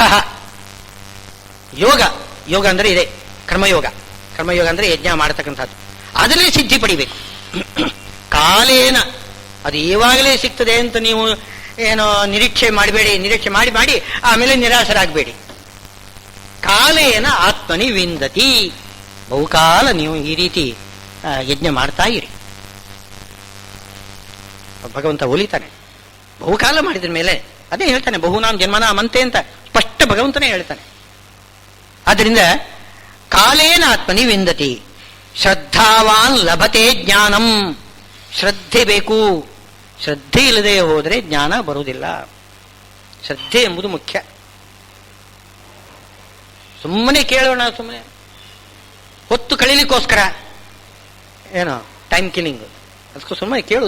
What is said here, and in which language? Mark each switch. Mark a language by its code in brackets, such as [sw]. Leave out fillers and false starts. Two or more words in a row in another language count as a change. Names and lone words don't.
[kn] ಯೋಗ, ಯೋಗ ಅಂದ್ರೆ ಇದೆ ಕರ್ಮಯೋಗ. ಕರ್ಮಯೋಗ ಅಂದ್ರೆ ಯಜ್ಞ ಮಾಡತಕ್ಕಂಥದ್ದು. ಅದರಲ್ಲಿ ಸಿದ್ಧಿ ಪಡಿಬೇಕು. ಕಾಲೇನ ಅದು ಈವಾಗಲೇ ಸಿಗ್ತದೆ ಅಂತ ನೀವು ಏನೋ ನಿರೀಕ್ಷೆ ಮಾಡಬೇಡಿ. ನಿರೀಕ್ಷೆ ಮಾಡಿ ಮಾಡಿ ಆಮೇಲೆ ನಿರಾಶರಾಗಬೇಡಿ. [sa] ಕಾಲೇನ ಆತ್ಮನಿ ವಿಂದತಿ. [kn] ಬಹುಕಾಲ ನೀವು ಈ ರೀತಿ ಯಜ್ಞ ಮಾಡ್ತಾ ಇರಿ. ಭಗವಂತ ಒಲಿತಾನೆ. ಬಹುಕಾಲ ಮಾಡಿದ್ರ ಮೇಲೆ ಅದೇ ಹೇಳ್ತಾನೆ, [sa] ಬಹುನಾಂ ಜನ್ಮನ ಮಂತೆ [kn] ಅಂತ ಸ್ಪಷ್ಟ ಭಗವಂತನೇ ಹೇಳ್ತಾನೆ. [sa] ಆದ್ರಿಂದ ಕಾಲೇನ ಆತ್ಮನಿ ವಿಂದತಿ. ಶ್ರದ್ಧಾವಾನ್ ಲಭತೆ ಜ್ಞಾನಂ. [kn] ಶ್ರದ್ಧೆ ಬೇಕು. ಶ್ರದ್ಧೆ ಇಲ್ಲದೆ ಹೋದರೆ ಜ್ಞಾನ ಬರುವುದಿಲ್ಲ. ಶ್ರದ್ಧೆ ಎಂಬುದು ಮುಖ್ಯ. ಸುಮ್ಮನೆ ಕೇಳೋಣ, ಸುಮ್ಮನೆ ಹೊತ್ತು ಕಳೀಲಿಕ್ಕೋಸ್ಕರ ಏನೋ [en] time killing, [kn] ಅದಕ್ಕೂ ಸುಮ್ಮನೆ ಕೇಳುವುದು.